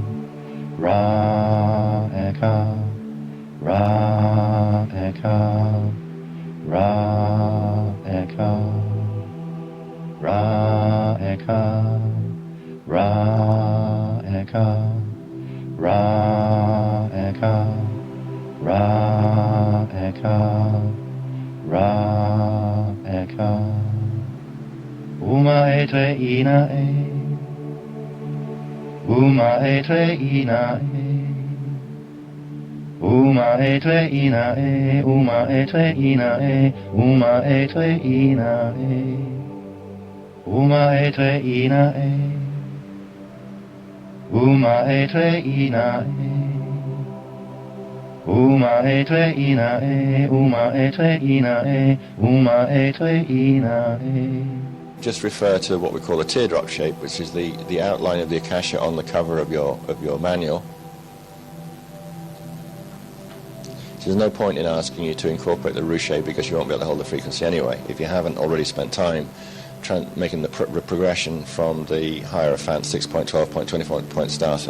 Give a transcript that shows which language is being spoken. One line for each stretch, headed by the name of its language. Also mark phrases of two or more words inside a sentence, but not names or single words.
English: Ra Eka, Ra Eka, Ra Eka, Ra Eka, Ra Eka, Ra Eka, Ra Eka, Ra Eka, Uma etre ina e, Uma etre ina e, Uma etre ina e, Uma etre ina e, Uma etre ina e, Uma etre ina e, Uma etre ina e, Uma etre ina e, Uma etre ina e, Uma etre ina e. Just refer to what we call a teardrop shape, which is the outline of the Akasha on the cover of your manual. So there's no point in asking you to incorporate the Ru shape because you won't be able to hold the frequency anyway, if you haven't already spent time making the progression from the Hierophant 6.12.24 starting.